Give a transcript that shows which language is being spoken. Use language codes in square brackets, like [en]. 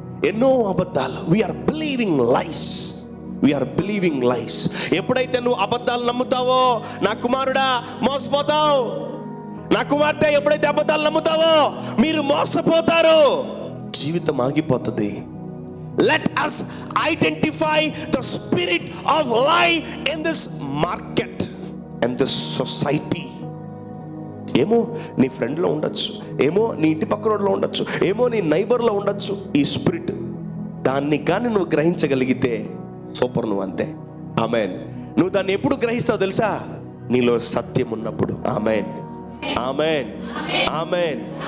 [te] ఎన్నో అబద్ధాలు. [en] We are believing lies, we are believing lies. [te] ఎప్పుడైతే నువ్వు అబద్ధాలు నమ్ముతావో నా కుమారుడా మోసపోతావు, నా కుమార్తె ఎప్పుడైతే అబద్ధాలు నమ్ముతావో మీరు మోసపోతారు, జీవితం ఆగిపోతుంది. [en] Let us identify the spirit of lie in this market and this society. [te] ఏమో నీ ఫ్రెండ్లో ఉండొచ్చు, ఏమో నీ ఇంటి పక్కనలో ఉండొచ్చు, ఏమో నీ నైబర్లో ఉండొచ్చు ఈ స్పిరిట్. దాన్ని కానీ నువ్వు గ్రహించగలిగితే సూపర్, నువ్వు అంతే. ఆమెన్. నువ్వు దాన్ని ఎప్పుడు గ్రహిస్తావు తెలుసా? నీలో సత్యం ఉన్నప్పుడు. Amen, amen, amen.